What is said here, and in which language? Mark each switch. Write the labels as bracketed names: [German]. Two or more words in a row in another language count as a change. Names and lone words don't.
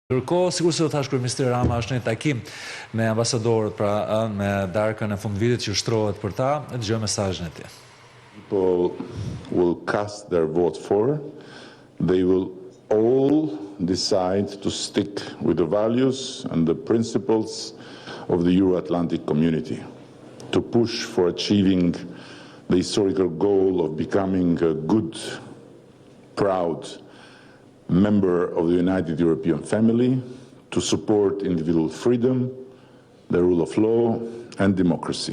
[Albanian] Ndërkohë, sikur se u thash kryeministri Rama është në takim me ambasadorët, pra me darkën e fundvitit që ushtrohet për ta, dëgjojmë mesazhin e tij. [English] People will cast their vote for, they will all decide to stick with the values and the principles of the Euro-Atlantic community, to push for achieving the historical goal of becoming a good, proud member of the United European family, to support individual freedom, the rule of law, and democracy.